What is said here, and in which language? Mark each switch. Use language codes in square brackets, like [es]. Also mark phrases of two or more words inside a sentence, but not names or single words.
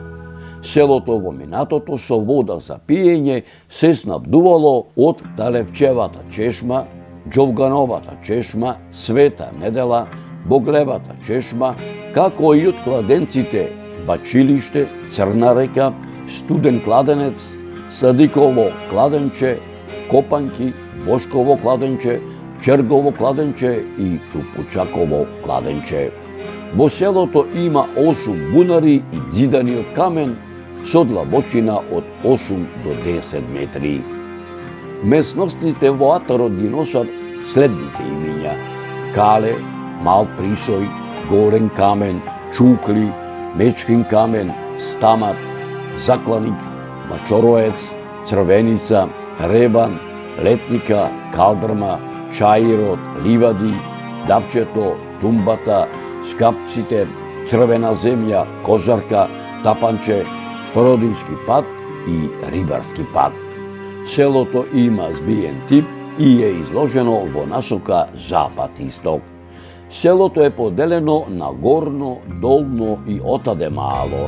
[mk] Селото во минатото со вода за пиење се снабдувало од Талевчевата чешма, Џовгановата чешма, Света Недела, Боглевата чешма, како и од кладенците Бачилиште, Црна река, Студен кладенец, Садиково кладенче, Копанки, Бошково кладенче, Чергово кладенче и Тупучаково кладенче. Во селото има 8 бунари и зидани од камен со длабочина од 8 до 10 метри. Местностите во атарот ги носат следните имиња: Кале, Мал Присој, Горен камен, Чукли, Мечкин камен, Стамат, Закланик, Мачороец, Црвеница, Ребан, Летника, Калдрма, Чаирот, Ливади, Дапчето, Тумбата, Скапците, Црвена земја, Козарка, Тапанче, Породински пат и Рибарски пат. Селото има збиен тип и е изложено во насока запад-исток. Селото е поделено на горно, долно и отаде мало.